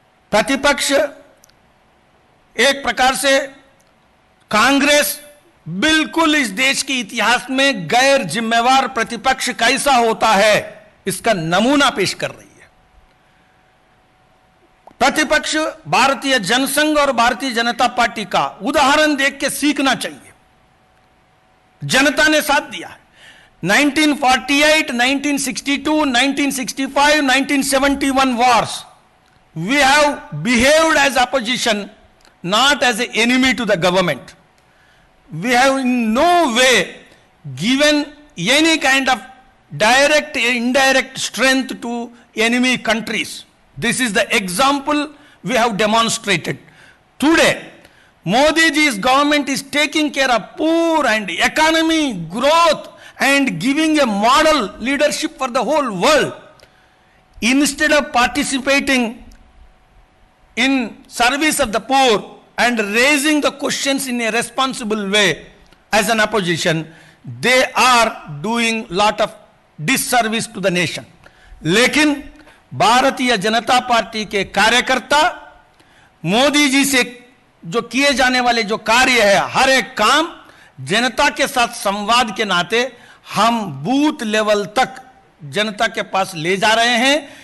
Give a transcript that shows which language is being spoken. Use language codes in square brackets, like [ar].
[hi] प्रतिपक्ष एक प्रकार से कांग्रेस बिल्कुल इस देश के इतिहास में गैर जिम्मेवार प्रतिपक्ष कैसा होता है इसका नमूना पेश कर रही है। प्रतिपक्ष भारतीय जनसंघ और भारतीय जनता पार्टी का उदाहरण देख के सीखना चाहिए। जनता ने साथ दिया है। [en] 1948, 1962, 1965, 1971 wars, we have behaved as opposition, not as an enemy to the government. We have in no way given any kind of direct or indirect strength to enemy countries. This is the example we have demonstrated. Today, Modi ji's government is taking care of poor and economy growth and giving a model leadership for the whole world. Instead of participating in service of the poor and raising the questions in a responsible way as an opposition, they are doing lot of disservice to the nation. [hi] लेकिन Bharatiya Janata party के कार्यकर्ता मोदी जी से जो किए जाने वाले जो कार्य है, हर एक काम जनता के साथ संवाद के नाते हम बूथ लेवल तक जनता के पास ले जा रहे हैं।